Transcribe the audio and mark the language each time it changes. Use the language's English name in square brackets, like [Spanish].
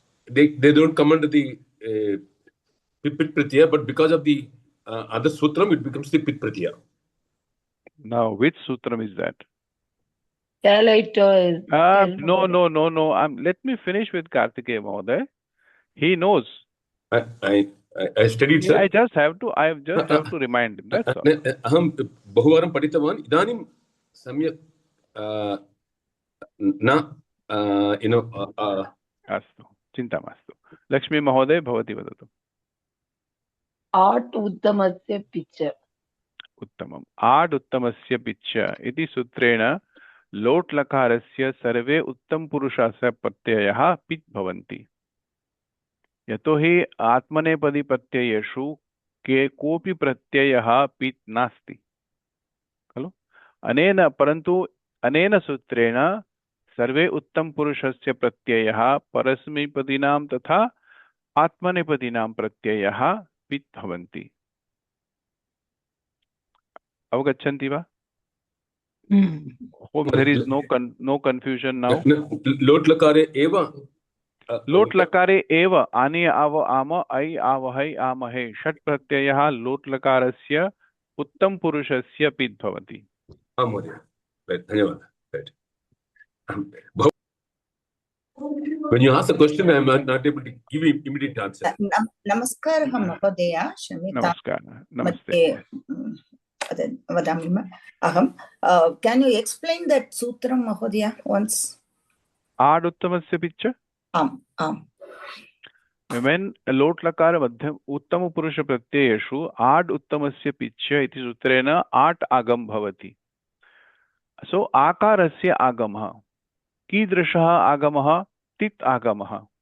[English] They don't come under the pit pratyaya, but because of the other sutram, it becomes the pit pratyaya. Now, which sutram is that? Tell it. No. Let me finish with Kartikeya Mahoday. He knows. I studied, sir. I just have to remind him. That's all. [Sanskrit] अहं बहुवारं पठितवान् इदानीं सम्यक् न अस्तु, चिन्ता मास्तु. लक्ष्मी महोदय भवती वदतु. आट् उत्तमस्य पिच्च. उत्तमम्. आड् उत्तमस्य पिच्च इति सूत्रेण लोट् लकारस्य सर्वे उत्तमपुरुषस्य प्रत्ययः पित् भवन्ति. यतोहि आत्मनेपदी प्रत्ययेषु कोऽपि प्रत्ययः पित् नास्ति खलु. परन्तु अनेन सूत्रेण सर्वे उत्तमपुरुषस्य प्रत्ययः परस्मैपदीनां तथा आत्मनेपदीनां प्रत्ययः पित् भवन्ति. अवगच्छन्ति वा? [English] Hope there is no confusion now. [Sanskrit] लोट् लकारे एव लोट् लकारे एव आनि आव आम ऐ आवहै आमहे षट् प्रत्ययः लोट् लकारस्य उत्तमपुरुषस्य पित् भवति. आं महोदय, धन्यवादः. [English] When you ask a question, I am not able to give you immediate answer. [Sanskrit] नमस्कारः महोदय, क्षम्यतां. नमस्ते. वदामि अहं. [English] Can you explain that sutram mahodaya once? [Sanskrit] आड् उत्तमस्य पिच्च. आम्. When लोट् लकार मध्यम उत्तमपुरुष प्रत्ययेषु आड् उत्तमस्य पिच्च इति सूत्रेण आट् आगम भवति. सो आकारस्य आगमः कीदृशः आगमः? तित् आगमः.